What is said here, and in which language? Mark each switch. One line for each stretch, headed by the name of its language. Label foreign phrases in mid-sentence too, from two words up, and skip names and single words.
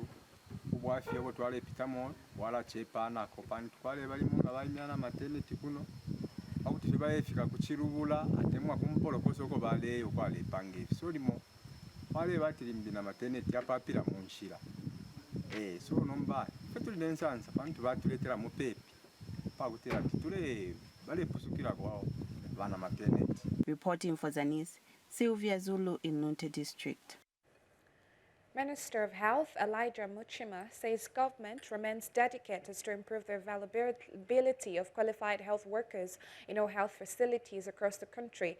Bemba: ubwafya bwo twale pitamo wala chepana ko pantu kwale bali munga balimyana maternity kuno akuti bayefika kuchirubula atemwa kumpolo kosoko baleyo kwale pange solimo wale batilimbi na maternity apapira munshira so nomba tulinensansa pantu batuletera mupepi pakutira tule bale pusukira kwao bana maternity.
English: Reporting for Zanis, Sylvia Zulu in Lunte District. Minister of Health Elijah Muchima says government remains dedicated to improve the availability of qualified health workers in all health facilities across the country.